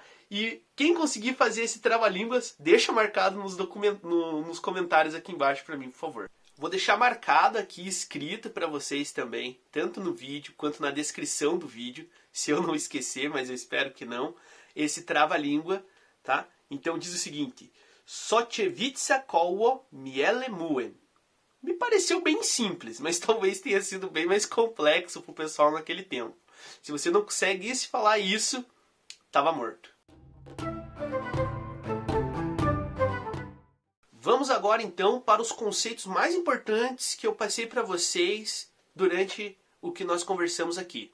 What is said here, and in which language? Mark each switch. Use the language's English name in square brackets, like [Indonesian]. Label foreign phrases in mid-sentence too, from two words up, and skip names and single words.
[Portuguese] E quem conseguir fazer esse trava-línguas, deixa marcado nos comentários aqui embaixo para mim, por favor. Vou deixar marcado aqui, escrito para vocês também, tanto no vídeo quanto na descrição do vídeo, se eu não esquecer, mas eu espero que não, esse trava-língua, tá? Então diz o seguinte: [Polish] Sochewica koło miele muen. [Portuguese] Me pareceu bem simples, mas talvez tenha sido bem mais complexo para o pessoal naquele tempo. Se você não conseguisse falar isso, estava morto. Vamos agora então para os conceitos mais importantes que eu passei para vocês durante o que nós conversamos aqui.